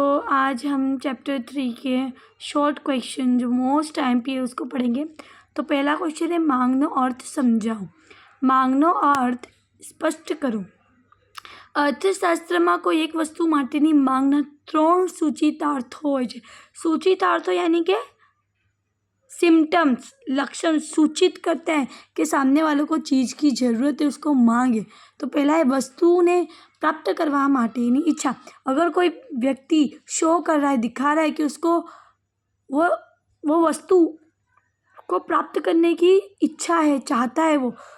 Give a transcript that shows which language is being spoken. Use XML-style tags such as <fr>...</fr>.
<hi>आज हम चैप्टर 3 के शॉर्ट क्वेश्चन जो मोस्ट IMP है उसको पढ़ेंगे। तो पहला क्वेश्चन है मांगनो अर्थ समझाओ। मांगनो अर्थ स्पष्ट करो।</hi> <gu>અર્થશાસ્ત્રમાં કોઈ એક વસ્તુ માટેની માંગના 3 સૂચિતાર્થો હોય છે।</gu> <hi>સૂચિતાर्थों यानी कि सिम्टम्स, लक्षण सूचित करते हैं कि सामने वालों को चीज़ की ज़रूरत है, उसको मांगे। तो पहला है</hi> <gu>वस्तु ने प्राप्त करवा माटेनी इच्छा।</gu> <hi>अगर कोई व्यक्ति शो कर रहा है, दिखा रहा है कि उसको वो वस्तु को प्राप्त करने की इच्छा है, चाहता है वो।</hi>